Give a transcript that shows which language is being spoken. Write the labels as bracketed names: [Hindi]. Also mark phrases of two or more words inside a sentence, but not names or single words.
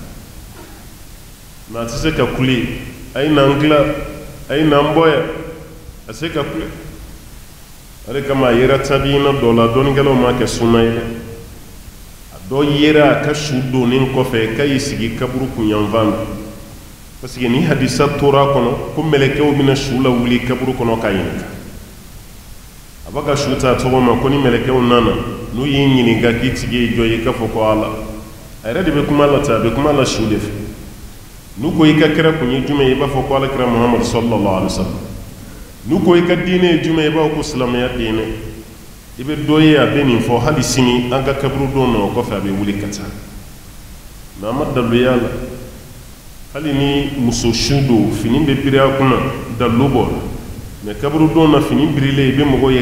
[Bambara] na a tɛ se ka kule a ye n'an tila a ye n'an bɔ yan a se ka kule o de kama a yera tabiina dɔ la dɔnnikɛlaw m'a kɛ sunna ye dɛ a dɔ yera a ka su donnen kɔfɛ k'a y'i sigi kaburu kunyanfan na [French] parce que [Bambara] ni hadisa tora a kɔnɔ ko mɛlɛkɛw bɛna su lawuli kaburu kɔnɔ k'a ɲininka a b'a ka su ta tɔgɔ ma ko ni mɛlɛkɛw nana n'u y'i ɲininka k'i tigi ye jɔ ye k'a fɔ ko ala a yɛrɛ de bɛ kuma la ten a bɛ kuma la su de fɛ n'u ko i ka kira kun ye jumɛn ye i b'a fɔ ko alakira muhamadu sallallahu [Arabic] عليه وسلم [Bambara] n'u ko i ka diinɛ ye jumɛn ye i b'a fɔ ko silamɛya diinɛ i bɛ dɔ ye a bɛ nin fɔ hali sini an ka kaburu don na o kɔfɛ a bɛ wuli ka taa mɛ an ma daluya la hali ni muso su don fini bɛ biri a kunna dalu bɔ mɛ kaburu don na fini birilen i bɛ mɔgɔw ye